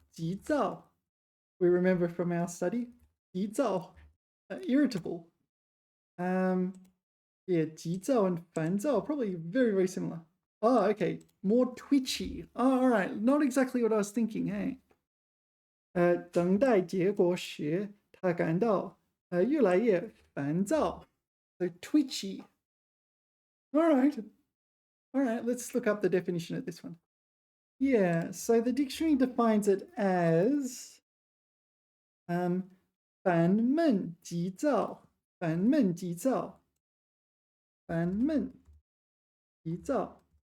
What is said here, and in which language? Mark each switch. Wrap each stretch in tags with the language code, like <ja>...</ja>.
<zh>急躁.</zh> <en>We remember from our study.</en> <zh>急躁.Irritable.</zh> <en>Yeah, 急躁 and 烦躁 probably very, very similar. Oh, okay. More twitchy. Oh, all right. Not exactly what I was thinking, hey.</en> <zh>等待结果时，他感到越来越烦躁.</zh> <en>So twitchy. All right. All right, let's look up the definition of this one. Yeah, so the dictionary defines it as</en> <zh>烦闷急躁. 烦闷急躁.烦闷急躁.</zh>